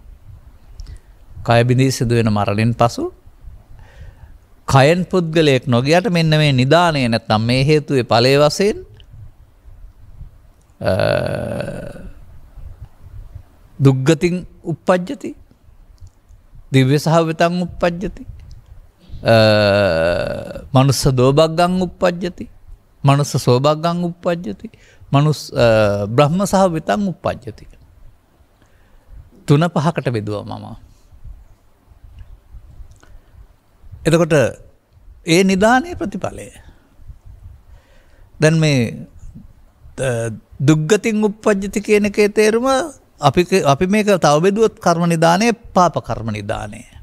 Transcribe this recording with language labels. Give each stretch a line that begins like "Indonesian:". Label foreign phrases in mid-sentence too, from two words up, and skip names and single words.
Sinhala: කය බිඳී සිදුවෙන මරණයෙන් පසු කයෙන් පුද්ගලයෙක් නොගියට මෙන්න මේ නිදාණය නැත්නම් මේ හේතුවේ ඵලයේ වශයෙන්
Pali: දුක්ගතින් uppajjati දිව්‍ය සහවිතං uppajjati මනුස්ස දෝභග්ගං uppajjati මනුස්ස සෝභග්ගං uppajjati මනුස්ස බ්‍රහ්ම සහ විතං uppajjati
Sinhala: 3-5කට බෙදුවා මම. එතකොට ඒ නිදානේ ප්‍රතිඵලය දැන් මේ
Pali: දුග්ගතින් uppajjati
Sinhala: කියන එකේ තේරුම අපි මේක තව බෙදුවොත් කර්ම නිදානේ පාප කර්ම නිදානේ.